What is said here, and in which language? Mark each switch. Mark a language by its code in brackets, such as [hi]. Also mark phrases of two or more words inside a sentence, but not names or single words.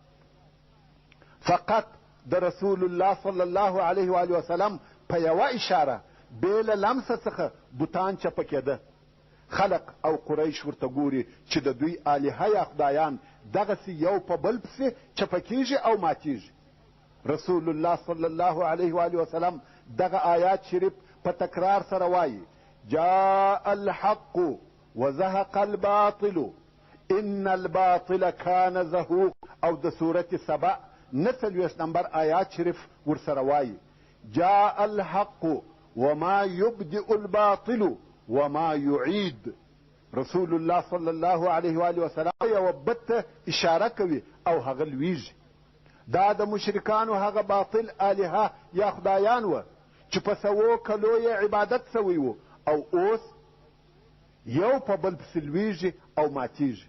[ps] فقط د رسول الله [ar] صلی الله علیه و وسلم [ps] په یوه اشاره بې له لمسه څخه بوتان چپه کېده. خلق او قریش ورته ګوري چې د دوی الهه یا خدایان دغسې یو په بل پسې چپه کېږي او ماتېږي. رسول الله [ar] صلی الله علیه و وسلم [ps] دغه آیات شریف په تکرار سره وایي [ar] جاء الحق وزهق الباطل ان الباطل كان زهوق. [ps] او د سورت سبع 49 نمبر آیات شریف ورسره وایي [ar] جاء الحق وما يبدئ الباطل وما يعيد. [ps] رسول الله [ar] صلی الله علیه و وسلم [ps] یو بت ته اشاره کوي او هغه لویږي. دا د مشرکانو هغه باطل الهه یا خدایان وه چې په سوو کلو یې عبادت سوی و او اوس یو په بل پسې لویږي او ماتیږي.